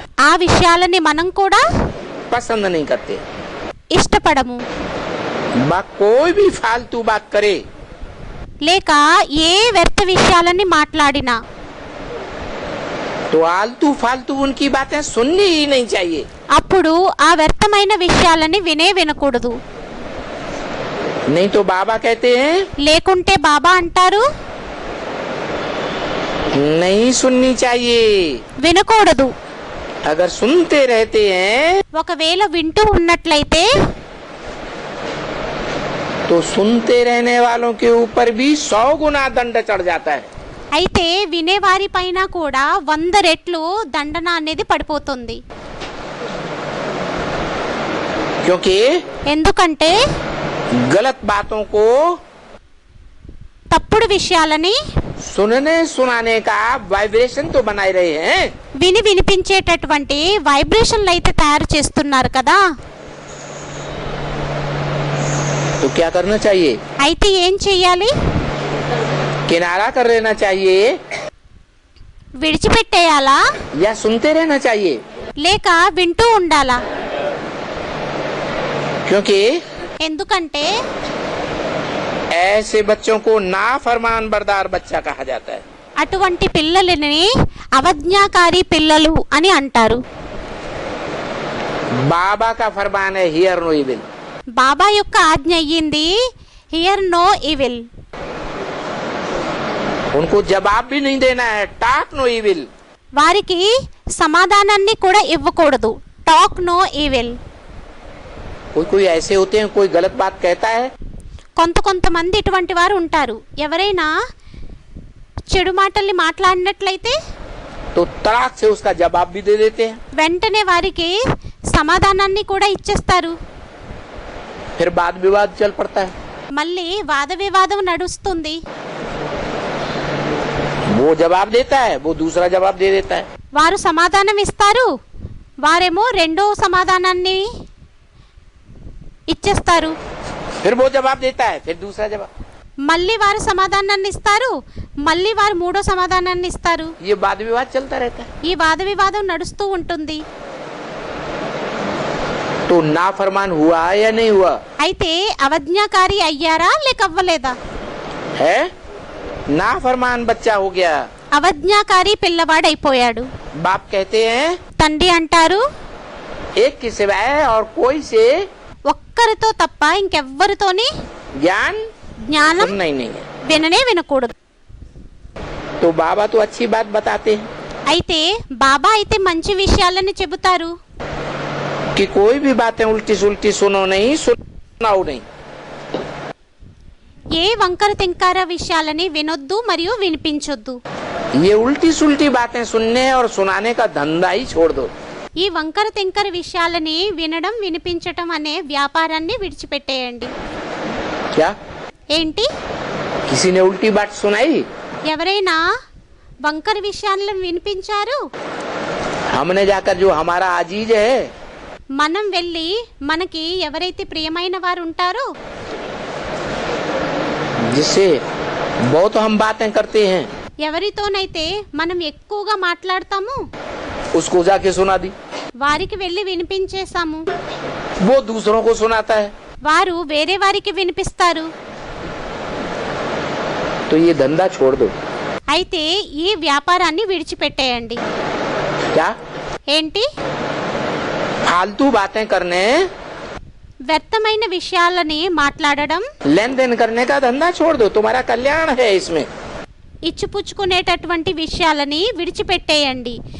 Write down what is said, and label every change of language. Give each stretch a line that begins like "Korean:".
Telugu: ఆ విషయాలని మనం కూడా
Hindi: पसंद नहीं करते।
Telugu: ఇష్టపడము.
Hindi: बाप कोई भी फालतू बात करे
Telugu: లేక ఏ వ్యర్థ విషయాలని మాట్లాడినా
Hindi: तो आलतू फालतू उनकी बातें सुननी ही नहीं चाहिए।
Telugu: అప్పుడు ఆ వ్యర్థమైన విషయాలని వినకూడదు.
Hindi: नहीं तो बाबा कहते हैं
Telugu: లేకుంటే బాబా అంటారు
Hindi: नहीं सुननी चाहिए।
Telugu: వినకూడదు.
Hindi: अगर सुनते रहते हैं
Telugu: ఒకవేళ వింటూ ఉన్నట్లయితే
Hindi: तो सुनते रहने वालों के ऊपर भी 100 गुना दंड चढ़ जाता है।
Telugu: అయితే వినేవారి పైన కూడా 100 రెట్లు దండన అనేది పడిపోతుంది.
Hindi: क्योंकि
Telugu: ఎందుకంటే
Hindi: गलत बातों को
Telugu: తప్పుడు విషయాలని
Hindi: सुनने सुनाने का वाइब्रेशन तो बनाए रहे हैं,
Telugu: వినిపించేటటువంటి వైబ్రేషన్లు అయితే తయారు చేస్తున్నారు కదా.
Hindi: तो क्या करना चाहिए?
Telugu: అయితే ఏం చెయ్యాలి?
Hindi: किनारा कर लेना चाहिए
Telugu: విడిచిపెట్టేయాలా
Hindi: या सुनते रहना चाहिए?
Telugu: లేక వింటూ ఉండాలా?
Hindi: क्योंकि
Telugu: ఎందుకంటే
Hindi: ऐसे बच्चों को नाफरमान बरदार बच्चा कहा जाता है।
Telugu: అటువంటి పిల్లలని అవజ్ఞాకారి పిల్లలు అని అంటారు.
Hindi: बाबा का फरमान है
English: Hear no evil.
Telugu: బాబా యొక్క ఆజ్ఞ అయ్యింది
English: Hear no evil.
Hindi: उनको जवाब भी नहीं देना है,
English: Talk no evil.
Telugu: వారికి సమాధానాన్ని కూడా ఇవ్వకూడదు,
English: Talk no evil.
Hindi: कोई कोई ऐसे होते हैं, कोई गलत बात कहता है
Telugu: కొంతమంది ఇటువంటి వారు ఉంటారు. ఎవరైనా చెడు మాటల్ని మాట్లాడినట్లయితే
Hindi: तो तड़ाक से उसका जवाब भी दे देते हैं,
Telugu: వెంటనే వారికి సమాధానాన్ని కూడా ఇచ్చేస్తారు.
Hindi: फिर वाद विवाद चल पड़ता है।
Telugu: మళ్ళీ వాద వివాదం నడుస్తుంది.
Hindi: वो जवाब देता है, वो दूसरा जवाब दे देता है।
Telugu: వారు సమాధానం ఇస్తారు, వారేమో రెండో సమాధానాన్ని ఇచ్చేస్తారు.
Hindi: फिर वो जवाब देता है, फिर दूसरा जवाब।
Telugu: మళ్ళీ వారు సమాధానాన్ని ఇస్తారు, మళ్ళీ వారు మూడో సమాధానాన్ని ఇస్తారు.
Hindi: ये वाद विवाद चलता रहता है।
Telugu: ఈ వాద వివాదం నడుస్తూ ఉంటుంది.
Hindi: तो नाफरमान हुआ या नहीं हुआ?
Telugu: అయితే అవజ్ఞాకారి అయ్యారా లేక అవ్వలేదా?
Hindi: है नाफरमान बच्चा हो गया।
Telugu: అవజ్ఞాకారి పిల్లవాడైపోయాడు.
Hindi: बाप कहते हैं
Telugu: తండ్రి అంటారు
Hindi: एक के सिवाय और कोई से
Telugu: ఒక్కరితో తప్ప ఇంకెవ్వరితోని
Hindi: ज्ञान
Telugu: జ్ఞానం
Hindi: सुनना ही नहीं है।
Telugu: విననే వినకూడదు.
Hindi: तो बाबा तो अच्छी बात बताते हैं
Telugu: అయితే బాబా అయితే మంచి విషయాలని చెబుతారు.
Hindi: कि कोई भी बातें उल्टी सुल्टी सुनो नहीं, सुनाओ नहीं।
Telugu: ఏ వంకర తింకార విషయాలని వినొద్దు మరియు వినిపించొద్దు.
Hindi: ये उल्टी सुल्टी बातें सुनने और सुनाने का धंधा ही छोड़ दो.
Telugu: ఈ వంకర తింకర విషయాలని వినడం వినిపించటం అనే వ్యాపారాన్ని విడిచిపెట్టేయండి.
Hindi: क्या
Telugu: ఏంటి?
Hindi: किसी ने उल्टी बात सुनाई?
Telugu: ఎవరైనా వంకర విషయాలను వినిపించారు?
Hindi: हमने जाकर जो हमारा अजीज है,
Telugu: మనం వెళ్ళి మనకి ఎవరైతే ప్రియమైన వారు ఉంటారో,
Hindi: जिससे बहुत हम बातें करते हैं,
Telugu: ఎవరితోనైతే మనం ఎక్కువగా మాట్లాడతామో
Hindi: उसको जाके सुना दी.
Telugu: వారికి వెళ్ళి వినిపించేసాము.
Hindi: वो दूसरों को सुनाता है.
Telugu: వారు వేరే వారికి వినిపిస్తారు.
Hindi: तो ये धंधा छोड़ दो.
Telugu: అయితే ఈ వ్యాపారాన్ని విడిచిపెట్టేయండి.
Hindi: क्या?
Telugu: ఏంటి?
Hindi: फालतू बातें करने,
Telugu: వ్యర్థమైన విషయాలని మాట్లాడడం,
Hindi: लेन देन करने का धंधा छोड़ दो. तुम्हारा कल्याण है इसमें.
Telugu: ఇచ్చిపుచ్చుకునేటటువంటి విషయాలని విడిచిపెట్టేయండి.